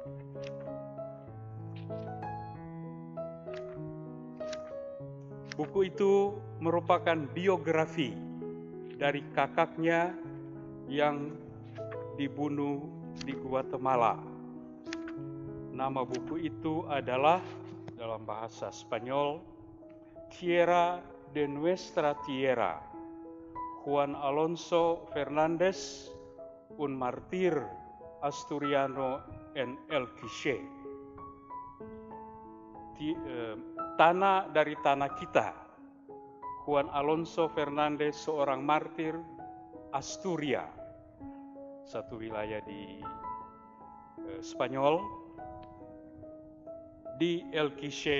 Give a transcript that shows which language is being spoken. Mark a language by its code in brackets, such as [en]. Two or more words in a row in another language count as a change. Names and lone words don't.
[id] Buku itu merupakan biografi dari kakaknya yang dibunuh di Guatemala. Nama buku itu adalah dalam bahasa Spanyol Tierra de Nuestra Tierra, Juan Alonso Fernandez, [es] un martir asturiano en El Quiché. [id] Tanah dari tanah kita. Juan Alonso Fernandez, seorang martir Asturia, satu wilayah di Spanyol, di El Quiché.